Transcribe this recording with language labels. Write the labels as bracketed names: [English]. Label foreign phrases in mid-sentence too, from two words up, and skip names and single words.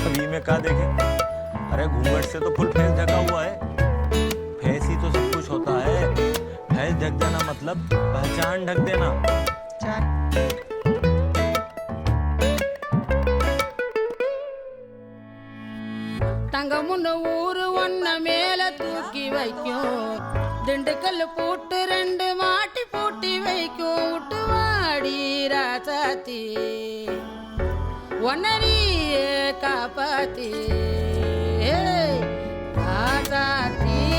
[Hindi] में क्या देखे? अरे घूंघट से तो [English] full face [Hindi] ढका हुआ है। फेस ही तो सब कुछ होता है। फेस ढक देना मतलब पहचान ढक देना। [Tamil] தங்கமுன்னு ஊரு ஒன்ன மேல தூக்கி வைக்கும், திண்டுக்கல் பூட்டு 2 மாட்டி பூட்டி வைக்கும். விட்டு வாடி ராசாத்தி ஒன்னரியே காப்பாத்தி ராசாத்தி